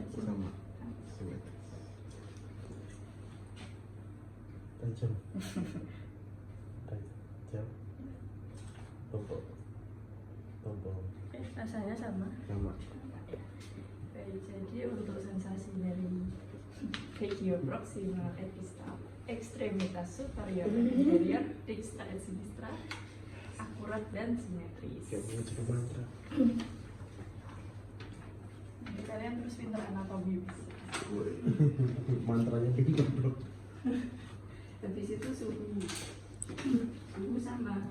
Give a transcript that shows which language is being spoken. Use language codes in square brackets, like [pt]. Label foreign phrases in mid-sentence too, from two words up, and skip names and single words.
[id] Sama. Simetris. Tajam. Tajam. Tumpul. Tumpul. Oke, rasanya sama. Sama. Oke, jadi untuk sensasi dari [la] regio proximal et distal, [id] ekstremitas superior dan inferior, [la] dextra et sinistra, [id] akurat dan simetris. Kayak mau cek mantra. Jadi kalian terus pintar anatomi. Mantranya pintar dok. Habis itu suhu sama.